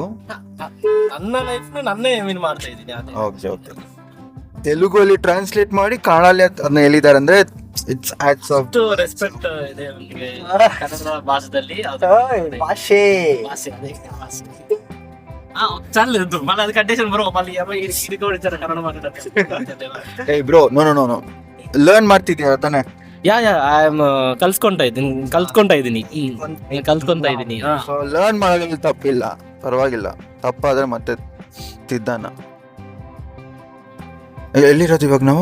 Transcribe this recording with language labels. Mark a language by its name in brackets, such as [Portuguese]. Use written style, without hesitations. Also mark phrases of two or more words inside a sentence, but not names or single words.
[Kannada] ನನ್ನ ಲೈಫ್ ನನ್ನೇ ಮೀನ್ ಮಾಡ್ತಾ ಇದ್ದೀನಿ ಅದೇ. ಓಕೆ ಓಕೆ, ತೆಲುಗಲ್ಲಿ ಟ್ರಾನ್ಸ್ಲೇಟ್ ಮಾಡಿ ಕನ್ನಡಲ್ಲಿ ಅದನ್ನ ಹೇಳಿದ್ದಾರೆ ಅಂದ್ರೆ [English] it's acts of [Kannada] ಅಷ್ಟು ರೆಸ್ಪೆಕ್ಟ್ ಇದೆ ಅವನಿಗೆ ಕನ್ನಡ ಭಾಷೆದಲ್ಲಿ ಭಾಷೆ ಭಾಷೆ ಅದೇ ಭಾಷೆ. [Telugu] ಚಾಲು ಮళ్ళీ అది కండిషన్ బ్రో మళ్ళీ ఇది కూడా ఇచ్చారు కన్నడ మాట్లాడారు. [Kannada] ಏ ಬ್ರೋ, ನೋ ಲರ್ನ್ ಮಾಡ್ತಿದ್ಯಾ ತಾನೆ? [English] yeah I am [Kannada] ಕಲ್ತ್ಕೊಂತಾ ಇದ್ದೀನಿ ಸೊ ಲರ್ನ್ ಮಾಡೋದ್ರಲ್ಲಿ ತಪ್ಪಿಲ್ಲ, ಪರವಾಗಿಲ್ಲ. ತಪ್ಪಾದ್ರೆ ಮತ್ತೆ ತಿದ್ದಾನ. ಎಲ್ಲಿರೋದು ಇವಾಗ ನಾವು?